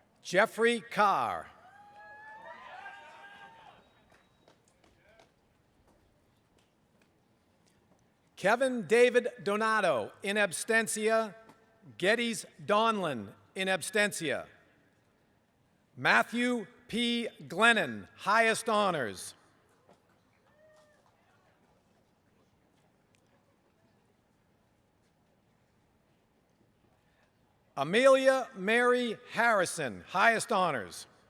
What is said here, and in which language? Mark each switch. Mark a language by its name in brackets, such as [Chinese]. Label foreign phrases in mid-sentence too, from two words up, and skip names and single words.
[English] Jeffrey Carr. Kevin David Donato, in absentia. Geddes Donlin, in absentia. Matthew P. Glennon, highest honors. Amelia Mary Harrison, highest honors.